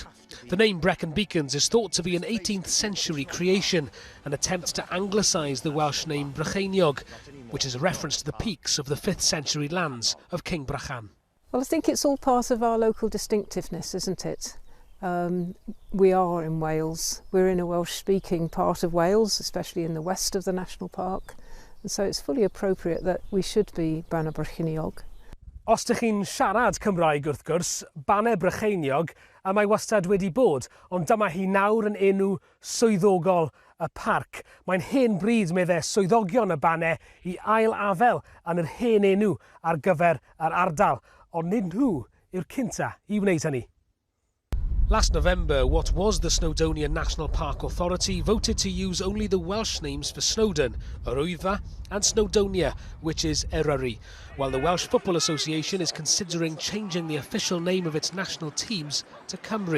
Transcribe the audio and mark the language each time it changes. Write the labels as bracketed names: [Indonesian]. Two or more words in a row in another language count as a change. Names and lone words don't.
[English] The name Brecon Beacons is thought to be an 18th century creation, an attempt to anglicise the Welsh name Brycheiniog, which is a reference to the peaks of the 5th century lands of King Brychan. Well, I think it's all part of our local distinctiveness, isn't it? We are in Wales. We're in a Welsh-speaking part of Wales, especially in the west of the National Park. And so it's fully appropriate that we should be Banau Brycheiniog. [Welsh] Os ydych chi'n siarad Cymraeg wrth gwrs, Banau Brycheiniog a mae wastad wedi bod, ond dyma hi nawr yn enw swyddogol y parc. Mae'n hen bryd meddai swyddogion y Banau i ail-afel yn yr hen enw ar gyfer yr ardal, ond nid nhw yw'r cynta i wneud hynny. [English] Last November, what was the Snowdonia National Park Authority voted to use only the Welsh names for Snowdon, Yr Wyddfa, and Snowdonia, which is Eryri, while the Welsh Football Association is considering changing the official name of its national teams to Cymru.